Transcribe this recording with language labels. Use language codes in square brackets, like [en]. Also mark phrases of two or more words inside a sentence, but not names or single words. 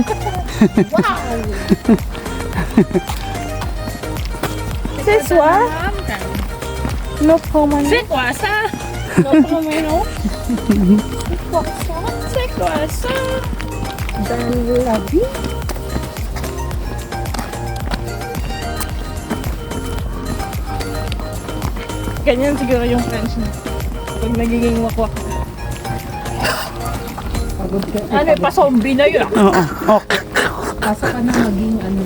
[fr] C'est quoi? [en] No comment. [fr] C'est quoi ça? [en] No comment. [fr] C'est quoi ça? Dans la vie. [tl] Ganyan siguro yung French na. Pag nagiging wakwak. Ano, pa-zombie na yun. Oo. Oh. Pasok ka na maging ano.